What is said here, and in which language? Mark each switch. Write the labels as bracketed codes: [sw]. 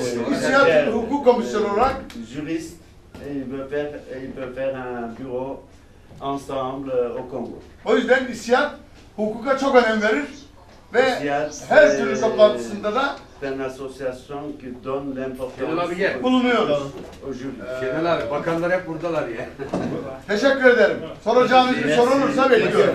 [tr] İSİAD hukuk komisyonu olarak [fr] juriste, il peut faire un bureau ensemble au Congo. [tr] O yüzden İSİAD hukuka çok önem verir ve her türlü toplantısında da [fr] une association qui donne l'importance [tr] bulunuyoruz. [fr] aux juristes. [tr] Şenol abi, bakanlar hep buradalar ya. Teşekkür ederim. Soracağınız bir soru olursa bekliyorum.